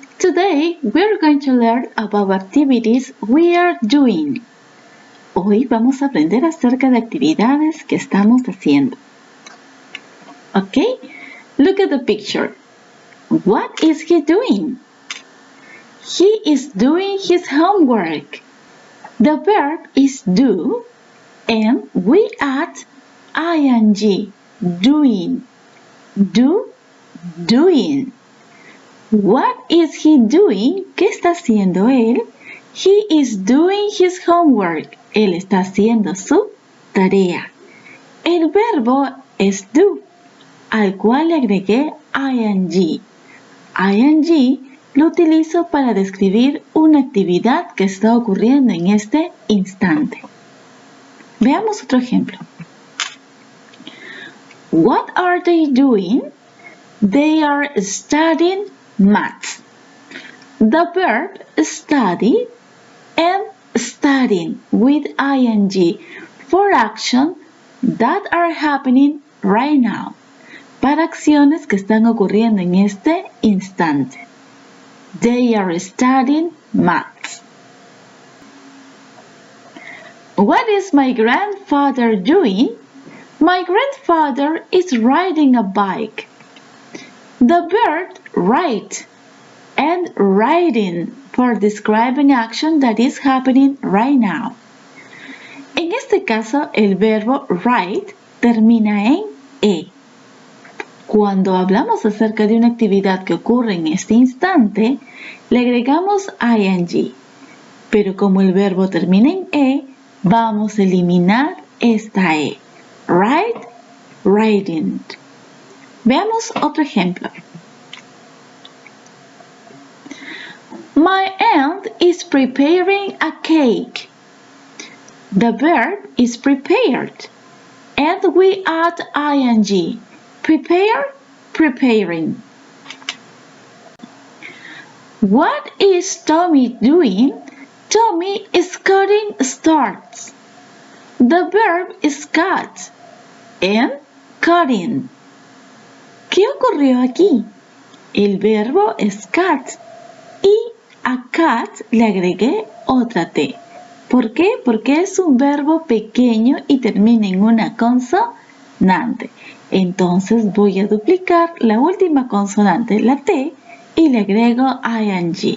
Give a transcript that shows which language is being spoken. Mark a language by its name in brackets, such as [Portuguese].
[English] Today we're going to learn about activities we are doing. [Spanish] Hoy vamos a aprender acerca de actividades que estamos haciendo. [English] Okay, look at the picture. What is he doing? He is doing his homework. The verb is do and we add ing, doing. Do, doing. What is he doing? [Spanish] ¿Qué está haciendo él? [English] He is doing his homework. [Spanish] Él está haciendo su tarea. El verbo es do, al cual le agregué ing. Ing lo utilizo para describir una actividad que está ocurriendo en este instante. Veamos otro ejemplo. [English] What are they doing? They are studying maths. The verb study and studying with ing for action that are happening right now. [Spanish] Para acciones que están ocurriendo en este instante. [English] They are studying maths. What is my grandfather doing? My grandfather is riding a bike. The verb ride and riding for describing action that is happening right now. [Spanish] En este caso, el verbo ride termina en e. Cuando hablamos acerca de una actividad que ocurre en este instante, le agregamos ing. Pero como el verbo termina en e, vamos a eliminar esta e. [English] Ride, riding. [Spanish] Veamos otro ejemplo. [English] My aunt is preparing a cake. The verb is prepared. And we add ing. Prepare, preparing. What is Tommy doing? Tommy is cutting stalks. The verb is cut and cutting. [Spanish] ¿Qué ocurrió aquí? El verbo es cut y a cut le agregué otra T. ¿Por qué? Porque es un verbo pequeño y termina en una consonante. Entonces voy a duplicar la última consonante, la T, y le agrego ing.